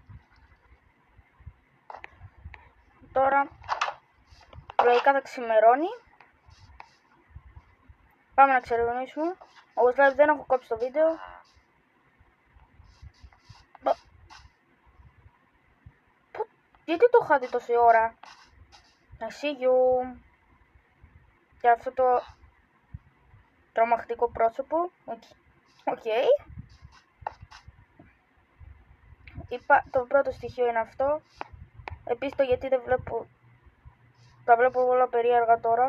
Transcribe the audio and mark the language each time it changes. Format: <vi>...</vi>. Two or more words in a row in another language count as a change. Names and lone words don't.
<el>Τώρα λογικά θα ξημερώνει. Πάμε να ξερευνήσουμε. Όπως βλέπετε δεν έχω κόψει το βίντεο. Γιατί το είχα δει τόση ώρα?</el> <en>I see you.</en> <el>Και αυτό το τρομακτικό πρόσωπο. Οκ. Το πρώτο στοιχείο είναι αυτό. Επίσης το γιατί δεν βλέπω. Τα βλέπω όλα περίεργα τώρα.</el>